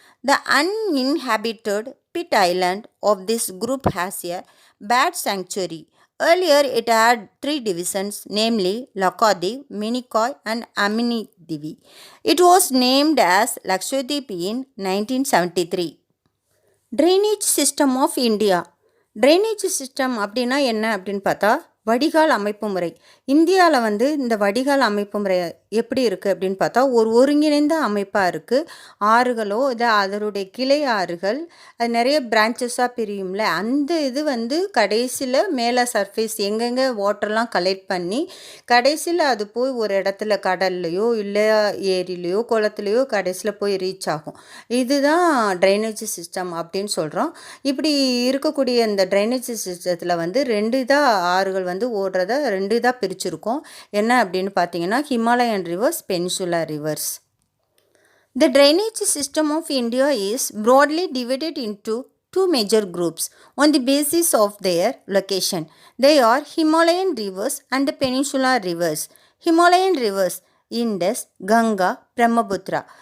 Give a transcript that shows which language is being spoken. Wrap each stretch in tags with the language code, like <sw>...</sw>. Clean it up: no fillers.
<en>The uninhabited Pitt Island of this group has a bat sanctuary. Earlier it had three divisions, namely Lakshadweep, Minicoy and Aminidivi. It was named as Lakshadweep in 1973. Drainage system of India.</en> <ta>Drainage system அப்படின்னா என்ன அப்படின்னு பார்த்தா வடிகால் அமைப்பு முறை. இந்தியாவில் இந்த வடிகால் அமைப்பு முறை எப்படி இருக்குது அப்படின்னு பார்த்தா ஒரு ஒருங்கிணைந்த அமைப்பாக இருக்குது. ஆறுகளோ இல்லை அதனுடைய கிளை ஆறுகள் அது நிறைய பிரான்ச்சஸாக பிரியும்ல, அந்த இது கடைசியில் மேலே சர்ஃபேஸ் எங்கெங்கே வாட்டர்லாம் கலெக்ட் பண்ணி கடைசியில் அது போய் ஒரு இடத்துல கடல்லையோ இல்லை ஏரியிலையோ குளத்துலையோ கடைசியில் போய் ரீச் ஆகும். இதுதான் ட்ரைனேஜ் சிஸ்டம் அப்படின்னு சொல்கிறோம். இப்படி இருக்கக்கூடிய இந்த ட்ரைனேஜ் சிஸ்டத்தில் ரெண்டு இதாக ஆறுகள் ஓடுறத ரெண்டு இதாக பிரிச்சிருக்கோம். என்ன அப்படின்னு பார்த்தீங்கன்னா</ta> <en>Himalayan rivers, peninsular rivers. The drainage system of India is broadly divided into two major groups on the basis of their location. They are Himalayan rivers and the peninsular rivers. Himalayan rivers Indus, Ganga, Brahmaputra.</en>